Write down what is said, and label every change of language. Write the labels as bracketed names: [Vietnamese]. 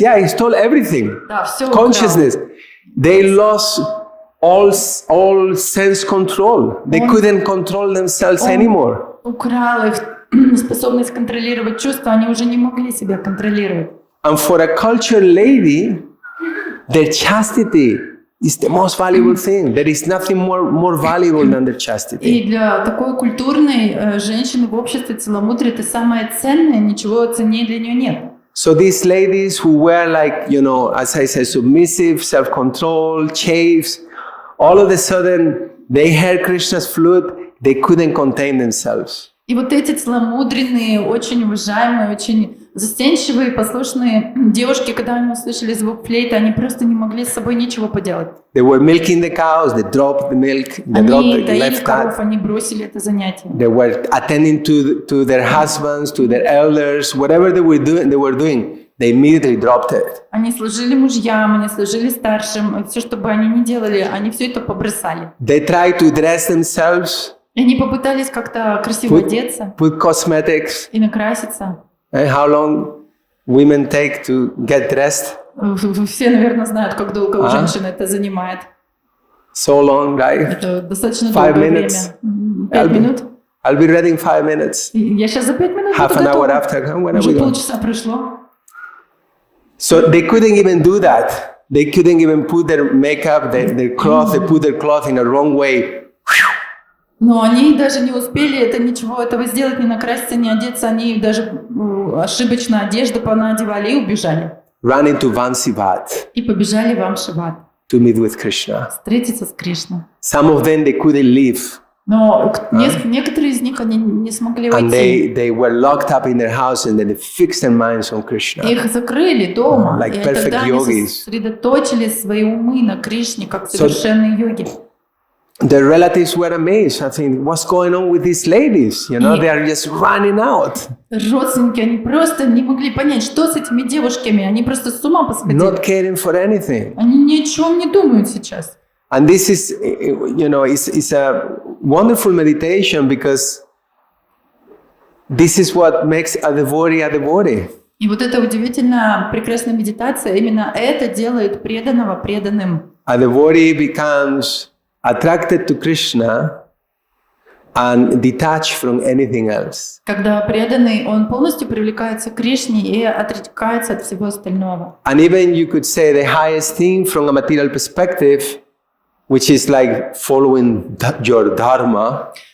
[English] Yeah, he stole everything. [Russian] Да, все [English] Consciousness. They lost all sense control. They couldn't control themselves anymore. [Russian] Украл их способность контролировать чувства, они уже не могли себя контролировать. [English] And for a cultured lady, their chastity is the most valuable thing. There is nothing more valuable than their chastity. [Russian] И для такой культурной женщины в обществе целомудрие это самое ценное, ничего ценнее для нее нет. [English] So these ladies who were like, as I said, submissive, self-control, chaste, all of a sudden they heard Krishna's flute, they couldn't contain themselves. [Russian] И вот эти целомудренные, очень уважаемые, очень застенчивые, послушные девушки, когда они услышали звук флейты, они просто не могли с собой ничего поделать. [English] They were milking the cows, they dropped the milk, they [Russian] Они доили коров, они бросили это занятие. [English] They were attending to their husbands, to their elders, whatever they were doing, they immediately dropped it. [Russian] Они служили мужьям, они служили старшим, и все, что бы они ни делали, они все это побросали. [English] They tried to dress themselves. [Russian] И они попытались как-то красиво одеться. [English] Put cosmetics. [Russian] И накраситься. [English] And how long women take to get dressed? [Russian] Все, наверное, знают, как долго у женщины это занимает. [English] So long, right? [Russian] Это достаточно долгое время. 5 минут. [English] I'll be ready in 5 minutes. [Russian] Я сейчас за 5 минут [English] Half [Russian] буду [English] an hour [Russian] готова. [English] after. When are [Russian] Уже [English] we going? [Russian] полчаса прошло. [English] So they couldn't even do that. They couldn't even put their makeup, their cloth. They put their cloth in the wrong way. [Russian] Но они даже не успели ничего этого сделать, не накраситься, не одеться. Они даже ошибочно одежду понадевали и убежали. [English] Run into Vansivat. [Russian] И побежали в Амшиват. [English] To meet with Krishna. [Russian] Встретиться с Кришной. [English] Some of them, they couldn't leave. [Russian] Но некоторые из них они не смогли [English] And [Russian] уйти. [English] they were locked up in their house and then they fixed their minds on Krishna. [Russian] Их закрыли дома. [English] Like [Russian] И [English] perfect [Russian] тогда они [English] yogis. [Russian] сосредоточили свои умы на Кришне, как совершенные йоги. [English] The relatives were amazed. I think, what's going on with these ladies? They are just running out. [Russian] Родственники, они просто не могли понять, что с этими девушками. Они просто с ума посходили. Not caring for anything. Они ни о чем не думают сейчас. [English] And this is, it's a wonderful meditation because this is what makes a devotee a devotee. [Russian] И вот эта удивительная, прекрасная медитация, именно это делает преданного преданным. [English] A devotee becomes attracted to Krishna and detached from anything else. [Russian] Когда преданный, он полностью привлекается к Кришне и отрекается от всего остального. [English] And even you could say the highest thing from a material perspective, which is like following your dharma.